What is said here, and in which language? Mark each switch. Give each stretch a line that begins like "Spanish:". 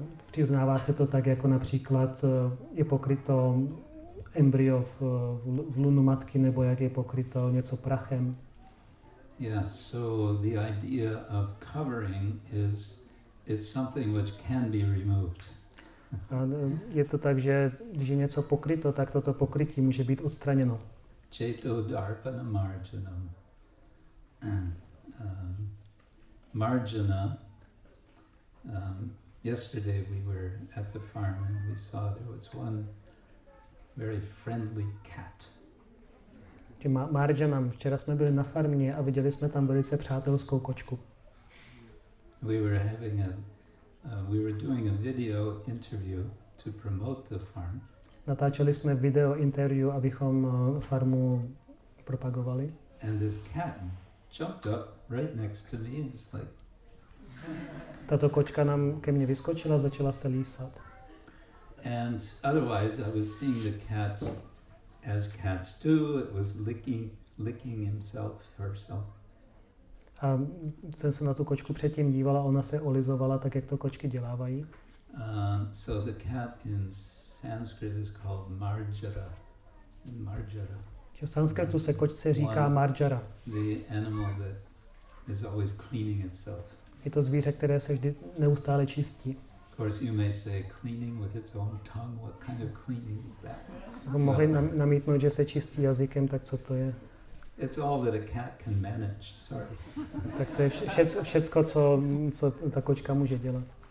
Czech: Přirovnává se to tak, jako například je pokryto embryo v lunu matky, nebo jak je pokryto něco prachem.
English: Yeah, so the idea of covering is it's something which can be removed.
Czech: A je to tak, že když je něco pokryto, tak toto pokrytí může být odstraněno.
Sanskrit: Cheto darpana marjanam. Marjana.
English: Yesterday we were at the farm and we saw there was one very friendly cat.
Sanskrit: Marjanam.
Czech: Včera jsme byli na farmě a viděli jsme tam velice přátelskou kočku.
English: We were doing a video interview to promote the farm.
Czech: Natáčeli jsme video interview, abychom farmu propagovali.
English: And this cat jumped up right next to me and it's like.
Czech: Tato kočka nám ke mně vyskočila, začala se lísat.
English: And otherwise I was seeing the cat as cats do. It was licking himself, herself.
Czech: A jsem se na tu kočku předtím dívala, ona se olizovala tak, jak to kočky dělávají.
English: So the cat in Sanskrit is called marjara.
Sanskrit: Marjara.
Czech: V sanskritu se kočce říká marjara.
English: The animal that is always cleaning itself.
Czech: Je to zvíře, které se vždy neustále čistí.
English: Of course you may say cleaning with its own tongue. What kind of cleaning is that?
Czech: Mohli namítnout, že se čistí jazykem, tak co to je?
English: It's all that a cat can manage. Sorry.
Czech: Tak to je všecko, co ta kočka může dělat.